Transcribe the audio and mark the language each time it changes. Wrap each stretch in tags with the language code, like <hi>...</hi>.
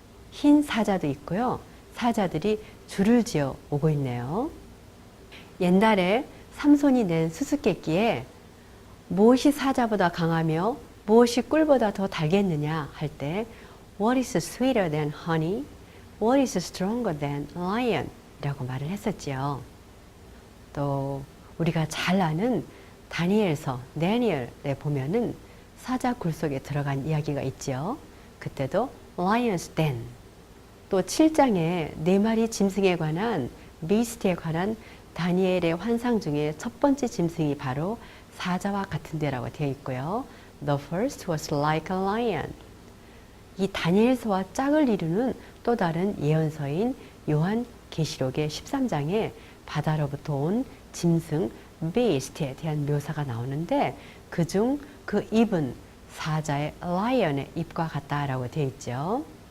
<ko>흰 사자도 있고요. 사자들이 줄을 지어 오고 있네요. 옛날에 삼손이 낸 수수께끼에 무엇이 사자보다 강하며 무엇이 꿀보다 더 달겠느냐 할 때</ko> <en>What is sweeter than honey? What is stronger than lion?</en> <ko>이라고 말을 했었지요. 또 우리가 잘 아는 다니엘서, 다니엘에 보면은 사자 굴 속에 들어간 이야기가 있죠. 그때도 Lion's Den. 또 7장에 4마리 짐승에 관한 비스트에 관한 다니엘의 환상 중에 첫 번째 짐승이 바로 사자와 같은 데라고 되어 있고요.</ko> <en>The first was like a lion.</en> <ko>이 다니엘서와 짝을 이루는 또 다른 예언서인 요한 계시록의 13장에 바다로부터 온 짐승 beast에 대한 묘사가 나오는데 그중 그 입은 사자의 lion의 입과 같다라고 되어 있죠.</ko>